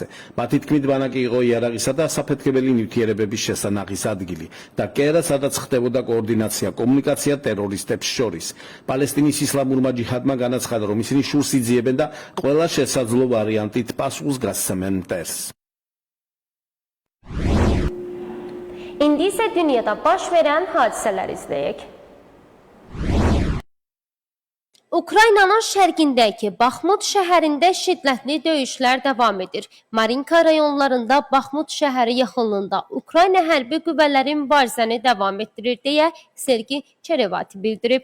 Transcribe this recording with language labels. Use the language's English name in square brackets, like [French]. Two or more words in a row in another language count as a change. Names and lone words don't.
[Georgian] მათი თქმით, ბანაკი იყო იარაღისა და საფეთქებელი ნივთიერებების შესანახის ადგილი და კერა, სადაც ხდებოდა კოორდინაცია, კომუნიკაცია ტერორისტებს შორის. პალესტინის ისლამურმა ჯიჰადმა განაცხადა, რომ ისინი შურს იძიებენ და ყველა შესაძლო ვარიანტით პასუხს გასცემენ მტერს. [Azerbaijani] İndi isə dünyada baş verən hadisələr izləyək. Ukraynanın şərqindəki Baxmut şəhərində şiddətli döyüşlər davam edir. Marinka rayonlarında Baxmut şəhəri yaxınlığında Ukrayna hərbi qüvvələri mübarizəni davam etdirir deyə Sergi Çerevati bildirib.